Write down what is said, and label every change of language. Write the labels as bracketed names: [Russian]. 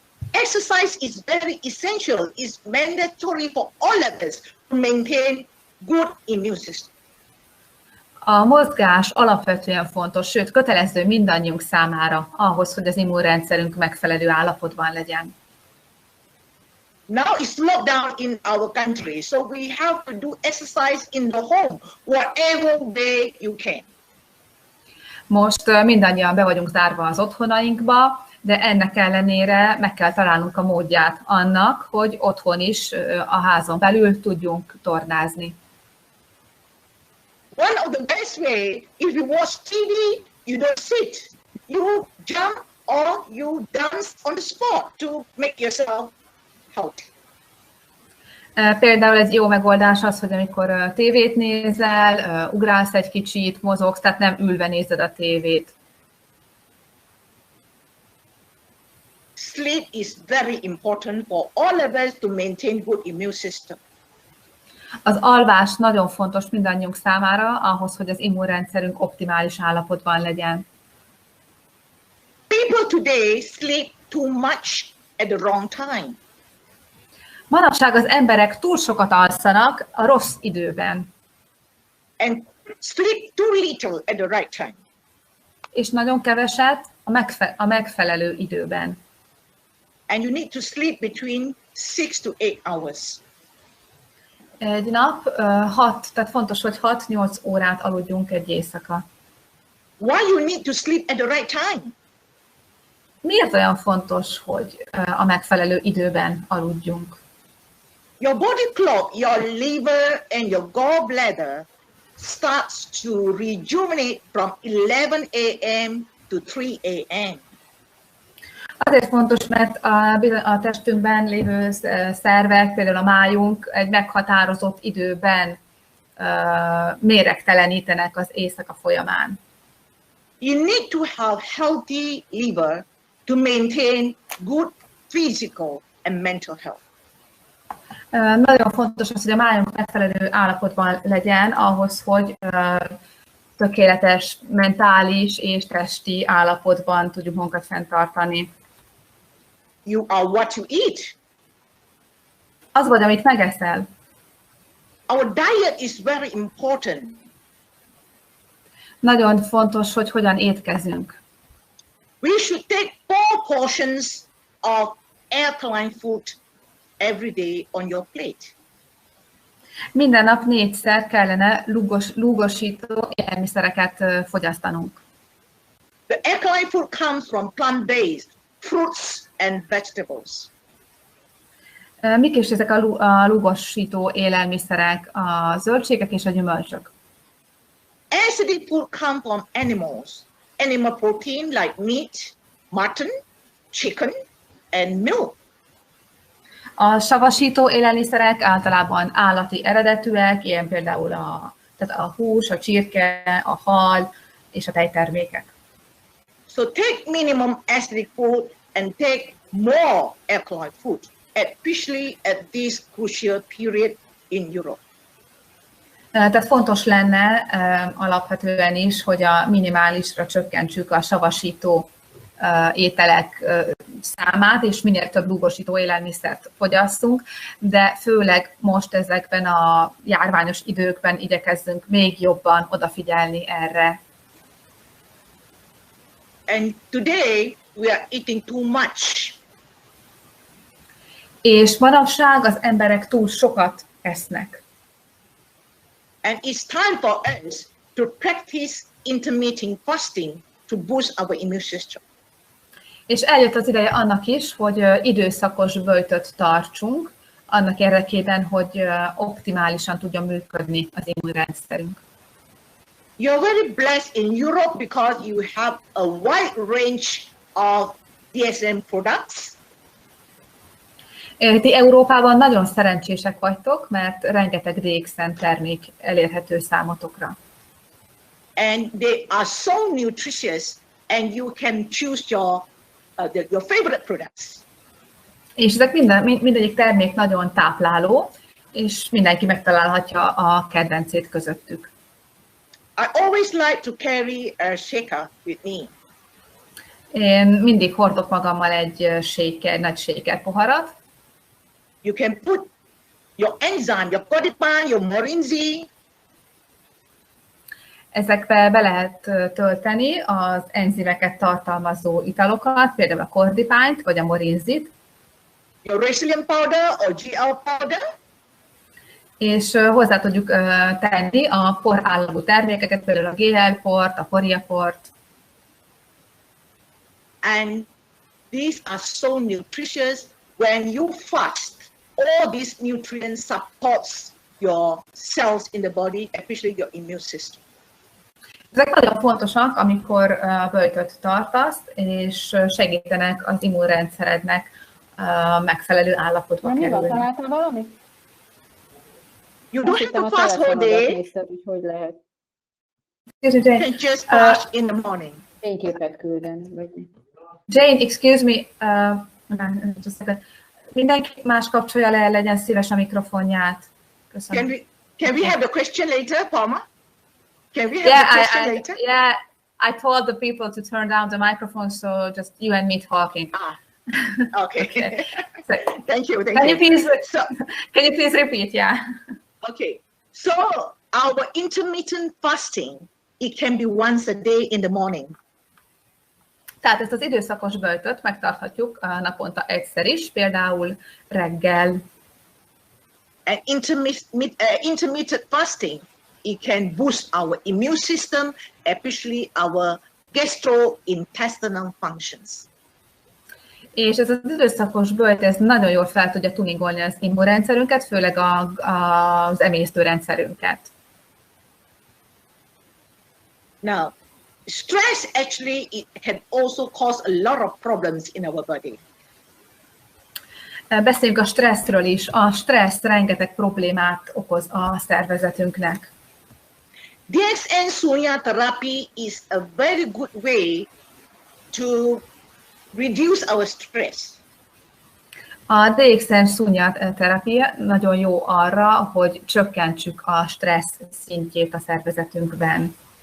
[English] Exercise is very essential. It's mandatory for all of us to maintain good immune system. [Hungarian] A mozgás alapvetően fontos, sőt kötelező mindannyiunk számára ahhoz, hogy az immunrendszerünk megfelelő állapotban legyen. [English] Now it's lockdown in our country, so we have to do exercise in the home, whatever way you can. [Hungarian] Most mindannyian be vagyunk zárva az otthonainkba, de ennek ellenére meg kell találnunk a módját annak, hogy otthon is, a házon belül tudjunk tornázni. [English] One of the best way, if you watch TV, you don't sit. You jump or you dance on the spot to make yourself healthy. [Hungarian] Például egy jó megoldás az, hogy amikor tévét nézel, ugrálsz egy kicsit, mozogsz, tehát nem ülve nézed a tévét. [English] Sleep is very important for all of us to maintain good immune system. [Hungarian] Az alvás nagyon fontos mindannyiunk számára, ahhoz, hogy az immunrendszerünk optimális állapotban legyen. [English] People today sleep too much at the wrong time. [Hungarian] Manapság az emberek túl sokat alszanak a rossz időben. [English] And sleep too little at the right time. [Hungarian] És nagyon keveset a megfelelő időben. [English] And you need to sleep between 6 to 8 hours. [Hungarian] Egy nap 6, tehát fontos, hogy 6-8 órát aludjunk egy éjszaka. [English] Why you need to sleep at the right time? [Hungarian] Miért olyan fontos, hogy a megfelelő időben aludjunk? [English] Your body clock, your liver and your gallbladder starts to rejuvenate from 11 a.m. to 3 a.m. [Hungarian] Azért fontos, mert a testünkben lévő szervek, például a májunk egy meghatározott időben méregtelenítenek az éjszaka folyamán. [English] You need to have healthy liver to maintain good physical and mental health. [Hungarian] Nagyon fontos az, hogy a májunk megfelelő állapotban legyen ahhoz, hogy tökéletes mentális és testi állapotban tudjuk magunkat fenntartani. [English] You are what you eat. [Hungarian] Az vagy, amit megeszel. [English] Our diet is very important. [Hungarian] Nagyon fontos, hogy hogyan étkezünk. [English] We should take 4 portions of alkaline food every day on your plate. [Hungarian] Minden nap 4-szer kellene lúgosító élelmiszereket fogyasztanunk. [English] The alkaline food comes from plant-based fruits and vegetables. [Hungarian] Mik is ezek a lúgosító élelmiszerek? A zöldségek és a gyümölcsök. [English] Acidic food comes from animals. Animal protein like meat, mutton, chicken, and milk. [Hungarian] A savasító élelmiszerek általában állati eredetűek, ilyen például tehát a hús, a csirke, a hal és a tejtermékek. [English] So take minimum acidic food and take more alkaline food, especially at this crucial period in Europe. [Hungarian] Tehát fontos lenne alapvetően is, hogy a minimálisra csökkentsük a savasító ételek számát, és minél több lúgosító élelmiszert fogyasszunk, de főleg most ezekben a járványos időkben igyekezzünk még jobban odafigyelni erre. [English] And today we are eating too much. [Hungarian] És manapság az emberek túl sokat esznek. [English] And it's time for us to practice intermittent fasting to boost our immune system. [Hungarian] És eljött az ideje annak is, hogy időszakos böjtöt tartsunk, annak érdekében, hogy optimálisan tudjon működni az immunrendszerünk. [English] You're very blessed in Europe because you have a wide range of DSM products. [Hungarian] Ti Európában nagyon szerencsések vagytok, mert rengeteg DXN termék elérhető számotokra. [English] And they are so nutritious and you can choose your favorite products. [Hungarian] És ezek mindegyik termék nagyon tápláló, és mindenki megtalálhatja a kedvencét közöttük. [English] I always like to carry a shaker with me. [Hungarian] Én mindig hordok magammal egy nagy shaker poharat. [English] You can put your enzyme, your kodipán, your morinzi. [Hungarian] Ezekbe be lehet tölteni az enzimeket tartalmazó italokat, például a kordipányt vagy a morinzit. [English] your resilient powder or GL powder. [Hungarian] És hozzá tudjuk tenni a por állagú termékeket, például a GL port, a poria port. [English] And these are so nutritious. When you fast, all these nutrients supports your cells in the body, especially your immune system. [Hungarian] Ezek nagyon fontosak, amikor böjtöt tartasz, és segítenek az immunrendszerednek megfelelő állapotba kerülni. Találtál valamit? [English] You don't have to fast whole day. [Hungarian] Hogy lehet? [English] You can just fast in the morning. [Hungarian] Fényképet küldeni, vagy mi? [English] Jane, excuse me, just a second. [Hungarian] Mindenki más kapcsolja le, legyen szíves a mikrofonját. Köszönöm. [English] Can we have the question later, Palma? Can we have the question later? Yeah, I told the people to turn down the microphone, so just you and me talking. Okay. Okay. So, thank you. Can you please repeat? Yeah. Okay. So our intermittent fasting, it can be once a day in the morning. [Hungarian] Tehát ezt az időszakos böjtöt megtarthatjuk naponta egyszer is, például reggel. [English] And intermittent fasting, it can boost our immune system, especially our gastrointestinal functions. [Hungarian] És ez az időszakos böjt, ez nagyon jól fel tudja tuningolni az immunrendszerünket, főleg az emésztőrendszerünket. [English] Now, stress actually it can also cause a lot of problems in our body. [Hungarian] Beszéljünk a stresszről is. A stressz rengeteg problémát okoz a szervezetünknek. [English] DXN Sunya therapy is a very good way to reduce our stress. [Hungarian] A DXN Sunya terápia nagyon jó arra, hogy csökkentsük a stressz szintjét a szervezetünkben.